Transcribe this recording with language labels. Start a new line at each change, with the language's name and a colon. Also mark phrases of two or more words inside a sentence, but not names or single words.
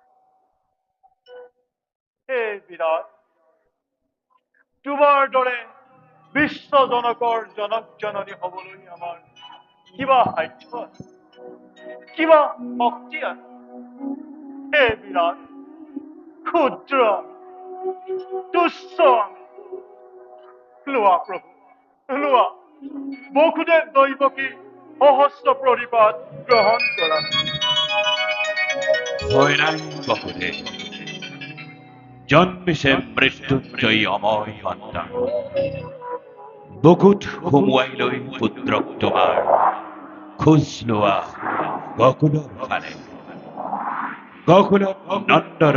Assamese: হে বিৰাট তোমাৰ দৰে বিশ্বজনকৰ জনক জননী হবলৈ আমাৰ কিবা সাধ্য আছে কিবা শক্তি আছে হে বিৰাট ক্ষুদ্ৰ তুচ্ছ লোৱা প্ৰভু লোৱা বসুদেব দৈবকী সহস্র প্রণিপাত গ্রহণ করা। হয় নাই বহুদে জন্মিছে মৃত্যুঞ্জয়ী অময় সন্তান বুকুত সুমুৱাই লৈ পুত্ৰক তোমাৰ খোজ লোৱা গকুলৰ ফালে গকুলত নন্দৰ